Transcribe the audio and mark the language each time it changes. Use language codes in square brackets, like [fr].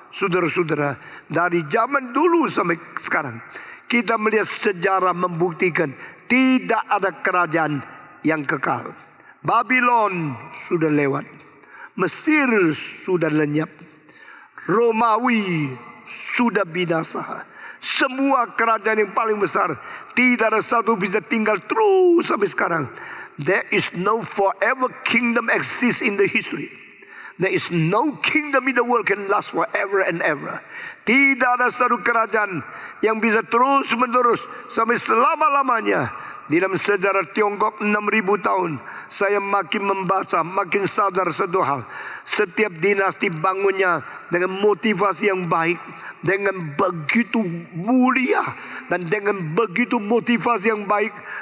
[id] Saudara-saudara, dari zaman dulu sampai sekarang, kita melihat sejarah membuktikan tidak ada kerajaan yang kekal. Babylon sudah lewat, Mesir sudah lenyap, Romawi sudah binasa. Semua kerajaan yang paling besar, tidak ada satu bisa tinggal terus sampai sekarang. [en] There is no forever kingdom exists in the history. There is no kingdom in the world can last forever and ever. [id] Tidak ada satu kerajaan yang bisa terus menerus sampai selama-lamanya. Di dalam sejarah Tiongkok 6.000 tahun, saya makin membaca, makin sadar satu hal. Setiap dinasti bangunnya dengan motivasi yang baik, dengan begitu mulia, dan dengan begitu motivasi yang baik